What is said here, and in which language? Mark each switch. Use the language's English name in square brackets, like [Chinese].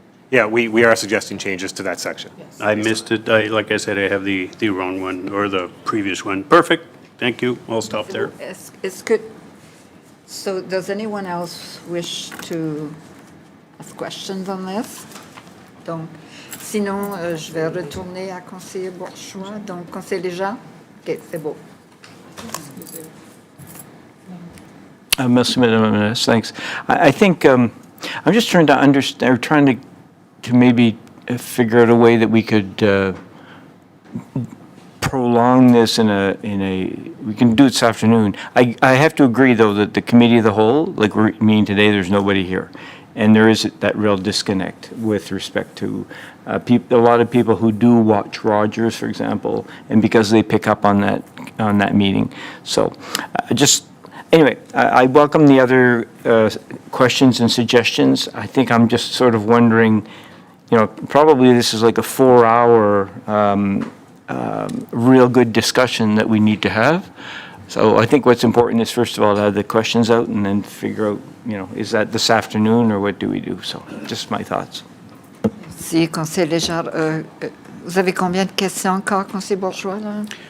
[English] Yeah, we are suggesting changes to that section. I missed it. Like I said, I have the wrong one, or the previous one. Perfect. Thank you. I'll stop there. It's good. So does anyone else wish to ask questions on this? [French] Donc, sinon, je vais retourner à conseiller Bourgeois. Donc, conseiller Léger? OK, c'est beau. Merci, Madame la Ministre. Thanks. [English] I think I'm just trying to understand, or trying to maybe figure out a way that we could prolong this in a. We can do it this afternoon. I have to agree, though, that the Committee of the Whole, like we're meeting today, there's nobody here. And there is that real disconnect with respect to a lot of people who do watch Rogers, for example, and because they pick up on that meeting. So anyway, I welcome the other questions and suggestions. I think I'm just sort of wondering, probably this is like a 4-hour real good discussion that we need to have. So I think what's important is, first of all, to have the questions out and then figure out, is that this afternoon or what do we do? So just my thoughts. [French] Si, conseiller Léger, vous avez combien de questions encore, conseiller Bourgeois, là?